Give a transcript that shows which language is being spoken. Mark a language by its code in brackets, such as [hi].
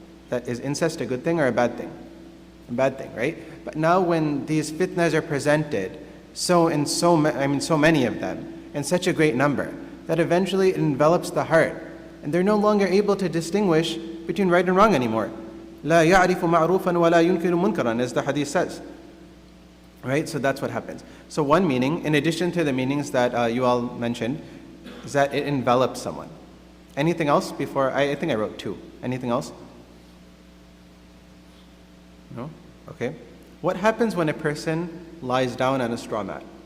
[en] That is incest a good thing or a bad thing? A bad thing, right? But now when these fitnas are presented, so many of them, in such a great number, that eventually it envelops the heart, and they're no longer able to distinguish between right and wrong anymore. [ar] لا يعرف معروفا ولا ينكر منكرا, [en] as the hadith says. Right? So that's what happens. So one meaning, in addition to the meanings that you all mentioned, is that it envelops someone. Anything else before? I think I wrote 2. Anything else? No? Okay. What happens when a person lies down on a straw mat?